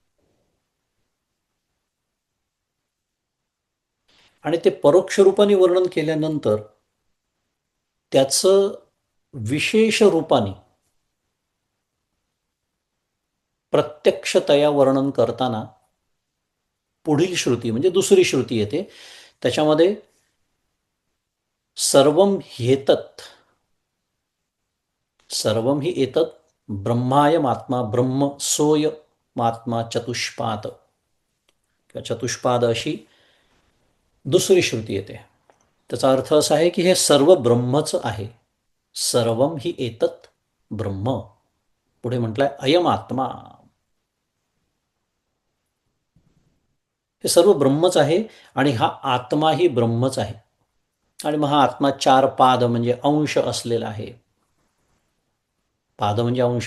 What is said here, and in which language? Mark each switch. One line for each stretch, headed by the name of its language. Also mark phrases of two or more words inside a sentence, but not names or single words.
Marathi: आणि ते परोक्ष रूपाने वर्णन केल्यानंतर त्याचं विशेष रूपाने प्रत्यक्षतया वर्णन करताना पुढील श्रुती म्हणजे दुसरी श्रुती येते.
Sanskrit: त्याच्यामध्ये सर्वम ह्येतत् सर्वम ही एतत् ब्रह्मायमात्मा ब्रह्म सोयमात्मा चतुष्पाद किंवा चतुष्पाद
Marathi: अशी दुसरी श्रुती येते. त्याचा अर्थ असा आहे की हे सर्व ब्रह्मच आहे.
Sanskrit: सर्वम ही एतत् ब्रह्म.
Marathi: पुढे म्हटलंय
Sanskrit: अयम आत्मा.
Marathi: हे सर्व ब्रह्मच आहे आणि हा आत्माही ब्रह्मच आहे. आणि मग हा आत्मा चार पाद म्हणजे अंश असलेला आहे. पाद म्हणजे अंश.